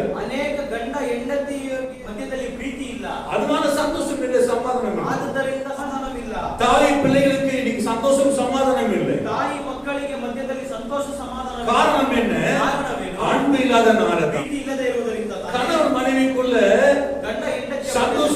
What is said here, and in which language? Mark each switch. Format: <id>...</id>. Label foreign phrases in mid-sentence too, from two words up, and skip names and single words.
<kn>ಅನೇಕ ಗಂಡ ಹೆಂಡತಿ ಮಧ್ಯದಲ್ಲಿ ಪ್ರೀತಿ ಇಲ್ಲ.</kn> <ta>அதனால சந்தோஷம் இல்லை, சமாதானம் இல்லை.</ta> <kn>ಆದ್ದರಿಂದ ಸಮಾಧಾನವಿಲ್ಲ.</kn> <ta>தாய் பிள்ளைகளுக்கு இன்னைக்கு சந்தோஷம் சமாதானம் இல்லை.</ta> <kn>ತಾಯಿ ಮಕ್ಕಳಿಗೆ ಮಧ್ಯದಲ್ಲಿ ಸಂತೋಷ ಸಮಾಧಾನ.</kn> <ta>காரணம் என்ன?</ta> <kn>ಕಾರಣವೇನು?</kn> <ta>அன்பு இல்லாதனால தான்.</ta> <kn>ಪ್ರೀತಿ ಇಲ್ಲದೆ ಇರುವುದರಿಂದ</kn> <ta>கணவன் மனைவிக்குள்ள</ta> <kn>ಗಂಡ ಹೆಂಡತಿ</kn>